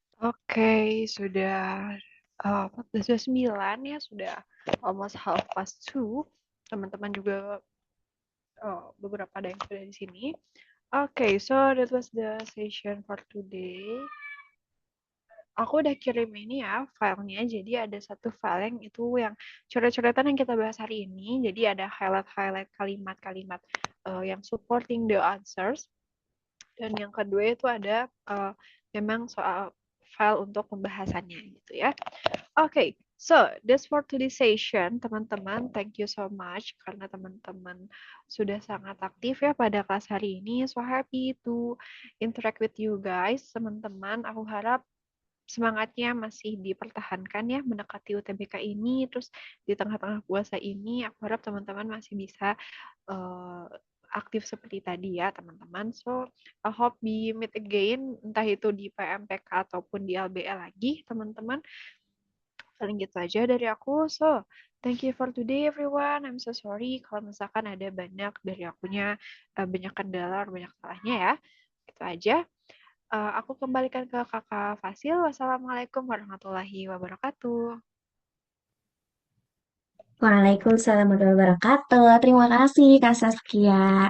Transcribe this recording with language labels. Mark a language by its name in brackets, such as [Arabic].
[Indonesian] Oke, sudah 14.29 ya, sudah almost half past 2. Teman-teman juga beberapa ada yang sudah di sini. [English] Oke, so that was the session for today. [Indonesian] Aku udah kirim ini ya filenya, jadi ada satu file yang itu yang coret-coretan yang kita bahas hari ini. Jadi ada highlight-highlight kalimat-kalimat yang [English] supporting the answers. [Indonesian] Dan yang kedua itu ada memang soal file untuk pembahasannya gitu ya. [English] Oke, so that's for today's session, teman-teman. Thank you so much [Indonesian] karena teman-teman sudah sangat aktif ya pada kelas hari ini. [English] So happy to interact with you guys, teman-teman. [Indonesian] Aku harap semangatnya masih dipertahankan ya mendekati UTBK ini, terus di tengah-tengah puasa ini aku harap teman-teman masih bisa aktif seperti tadi ya teman-teman. [English] So I hope we meet again, [Indonesian] entah itu di PMPK ataupun di LBL lagi teman-teman. Paling gitu aja dari aku. [English] So thank you for today everyone. I'm so sorry [Indonesian] kalau misalkan ada banyak dari akunya banyak kendala, banyak salahnya ya. Itu aja. Aku kembalikan ke Kakak Fasil. Wassalamualaikum warahmatullahi wabarakatuh. Waalaikumsalam warahmatullahi wabarakatuh. Terima kasih Kak Saskia.